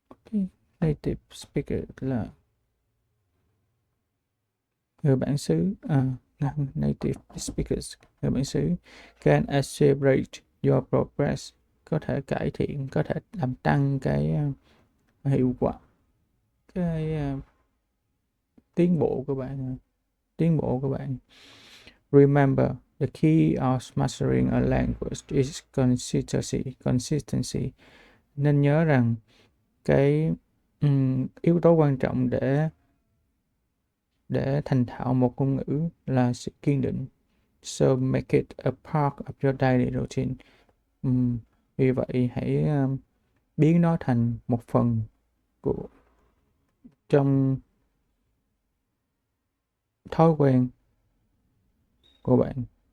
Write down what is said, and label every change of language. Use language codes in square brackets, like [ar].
[vi] cái native speaker là người bản xứ, native speakers, người bản xứ, [en] can accelerate your progress, [vi] có thể cải thiện, có thể làm tăng cái hiệu quả, cái tiến bộ của bạn. [en] Remember, the key of mastering a language is consistency. [vi] Nên nhớ rằng cái yếu tố quan trọng để thành thạo một ngôn ngữ là sự kiên định. [en] So make it a part of your daily routine. [vi] Vì vậy hãy biến nó thành một phần trong thói quen của bạn.